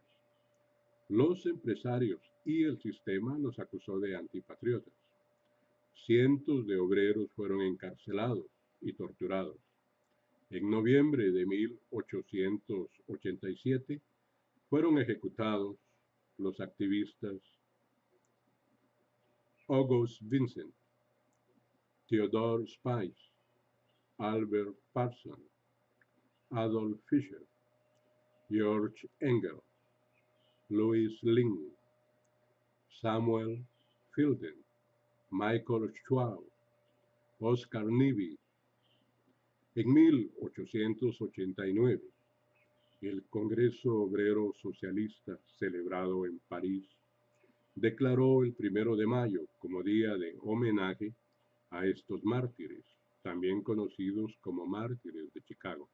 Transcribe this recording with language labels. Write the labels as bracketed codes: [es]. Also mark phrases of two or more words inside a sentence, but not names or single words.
[es] Los empresarios y el sistema los acusó de antipatriotas. Cientos de obreros fueron encarcelados y torturados. En noviembre de 1887 fueron ejecutados los activistas August Vincent, Theodore Spies, Albert Parson, Adolf Fischer, George Engel, Louis Lynn, Samuel Fielden, Michael Schwab, Oscar Nibby. En 1889, el Congreso Obrero Socialista, celebrado en París, declaró el 1 de mayo como día de homenaje a estos mártires, también conocidos como mártires de Chicago.